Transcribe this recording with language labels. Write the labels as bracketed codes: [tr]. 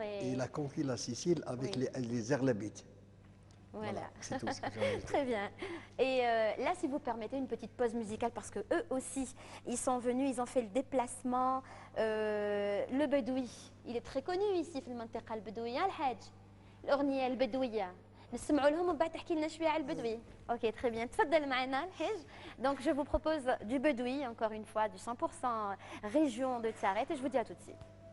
[fr] Et il a conquis la Sicile avec les Erlabites. Voilà. C'est tout ce que j'en ai dit. Très bien. Et là, si vous permettez une petite pause musicale, parce que eux aussi, ils sont venus, ils ont fait le déplacement. Le Bedoui, il est très connu ici, [ar] في المنطقة البدوية الحاج. الأغنية البدوية. نسمعوا لهم ومن بعد تحكي لنا شويه على البدوي. [fr] اوكي تري بيان، [ar] تفضل معنا الحاج. [fr] دونك جو vous propose du bedoui, encore une fois du 100% région de Tiaret et je vous dis à tout de suite.